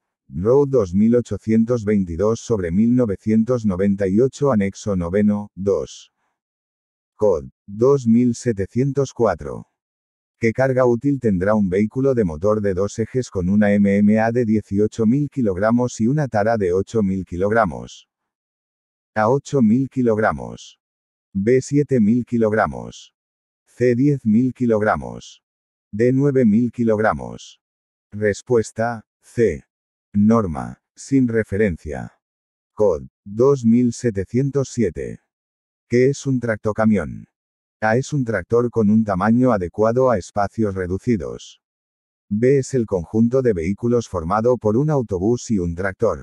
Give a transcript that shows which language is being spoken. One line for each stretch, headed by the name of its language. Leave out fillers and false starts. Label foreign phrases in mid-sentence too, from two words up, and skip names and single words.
Spanish: RO 2822/1998 anexo noveno, 2. Cod. 2704. ¿Qué carga útil tendrá un vehículo de motor de dos ejes con una MMA de 18.000 kg y una tara de 8.000 kg? A 8.000 kg. B 7.000 kg. C 10.000 kg. D 9.000 kg. Respuesta, C. Norma. Sin referencia. Cod. 2707. ¿Qué es un tractocamión? A es un tractor con un tamaño adecuado a espacios reducidos. B es el conjunto de vehículos formado por un autobús y un tractor.